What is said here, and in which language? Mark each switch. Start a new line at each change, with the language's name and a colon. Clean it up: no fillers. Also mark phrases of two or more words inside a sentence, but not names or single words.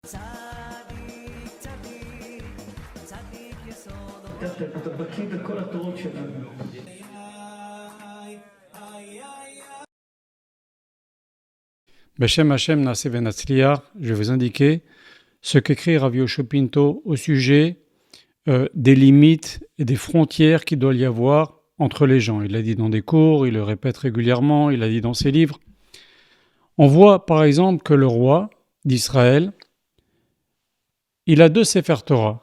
Hebrew: אתה בקיא בכל התורות שלנו. בשם השם נעשה ונצליח,
French: je vais vous indiquer ce qu'écrit Rav Yoshua Pinto au sujet des limites et des frontières qu'il doit y avoir entre les gens. Il l'a dit dans des cours, il le répète régulièrement, il l'a dit dans ses livres. On voit par exemple que le roi d'Israël, il a 2 Sefer Torah.